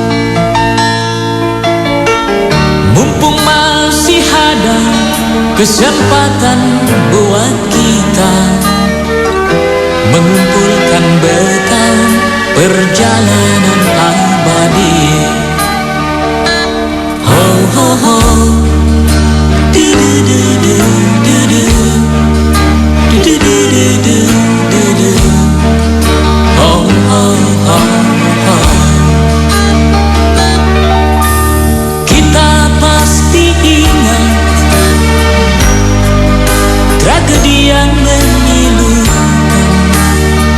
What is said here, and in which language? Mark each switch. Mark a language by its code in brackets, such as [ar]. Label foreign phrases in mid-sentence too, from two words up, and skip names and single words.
[id] mumpung masih ada kesempatan buat kita mengumpulkan bekal perjalanan abadi. Ho ho ho, du du du du du du, du du du du du. Oh, oh, oh, oh. Kita pasti ingat tragedi yang memilukan.